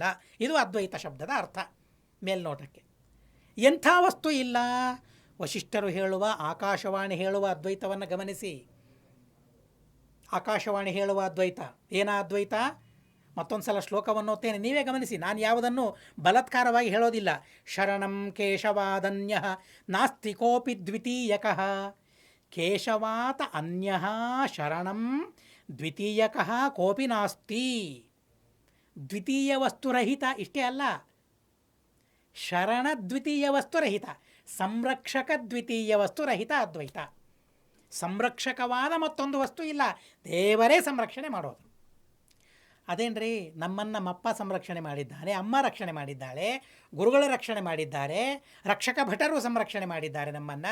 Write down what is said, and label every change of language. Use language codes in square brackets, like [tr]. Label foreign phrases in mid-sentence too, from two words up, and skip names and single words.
[kn] ಇದು ಅದ್ವೈತ ಶಬ್ದದ ಅರ್ಥ ಮೇಲ್ನೋಟಕ್ಕೆ. ಎಂಥ ವಸ್ತು ಇಲ್ಲ? ವಶಿಷ್ಠರು ಹೇಳುವ, ಆಕಾಶವಾಣಿ ಹೇಳುವ ಅದ್ವೈತವನ್ನು ಗಮನಿಸಿ. ಆಕಾಶವಾಣಿ ಹೇಳುವ ಅದ್ವೈತ ಏನ ಅದ್ವೈತ? ಮತ್ತೊಂದು ಸಲ ಶ್ಲೋಕವನ್ನು ಓದ್ತೇನೆ, ನೀವೇ ಗಮನಿಸಿ. ನಾನು ಯಾವುದನ್ನು ಬಲಾತ್ಕಾರವಾಗಿ ಹೇಳೋದಿಲ್ಲ. [sa] ಶರಣಂ ಕೇಶವಾದನ್ಯ ನಾಸ್ತಿ ಕೋಪಿ ದ್ವಿತೀಯಕಃ. ಕೇಶವಾತ ಅನ್ಯ ಶರಣಂ ದ್ವಿತೀಯಕಃ ಕೋಪಿ ನಾಸ್ತಿ. [kn] ದ್ವಿತೀಯ ವಸ್ತುರಹಿತ ಇಷ್ಟೇ ಅಲ್ಲ, ಶರಣ ದ್ವಿತೀಯ ವಸ್ತುರಹಿತ, ಸಂರಕ್ಷಕ ದ್ವಿತೀಯ ವಸ್ತುರಹಿತ ಅದ್ವೈತ. ಸಂರಕ್ಷಕವಾದ ಮತ್ತೊಂದು ವಸ್ತು ಇಲ್ಲ, ದೇವರೇ ಸಂರಕ್ಷಣೆ ಮಾಡೋದು. ಅದೇನ್ರಿ, ನಮ್ಮಪ್ಪ ಸಂರಕ್ಷಣೆ ಮಾಡಿದ್ದಾನೆ, ಅಮ್ಮ ರಕ್ಷಣೆ ಮಾಡಿದ್ದಾಳೆ, ಗುರುಗಳ ರಕ್ಷಣೆ ಮಾಡಿದ್ದಾರೆ, ರಕ್ಷಕ ಭಟರು ಸಂರಕ್ಷಣೆ ಮಾಡಿದ್ದಾರೆ ನಮ್ಮನ್ನು.